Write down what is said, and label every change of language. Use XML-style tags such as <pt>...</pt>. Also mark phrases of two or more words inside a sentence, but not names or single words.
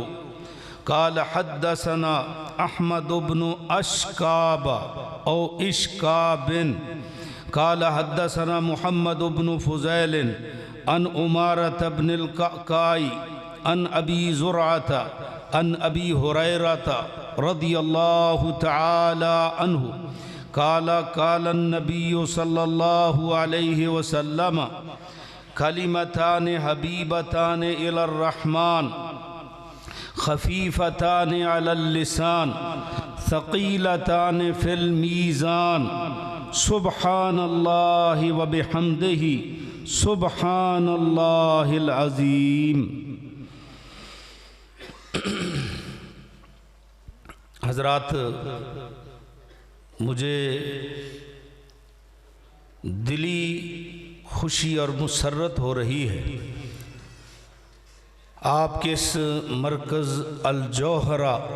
<ar>قال حدثنا أحمد بن أشكاب أو إشكاب قال حدثنا محمد بن فضيل عن عمارة بن القعقاع عن أبي زرعة عن أبي هريرة رضي الله تعالى عنه قال قال النبي صلى الله عليه وسلم كلمتان حبيبتان إلى الرحمن خفيفتان على اللسان ثقيلتان في الميزان سبحان الله وبحمده سبحان الله العظيم.</ar> <ur>حضرات، مجھے دلی خوشی اور مسرت ہو رہی ہے آپ کے اس مرکز الجوہرہ</ur>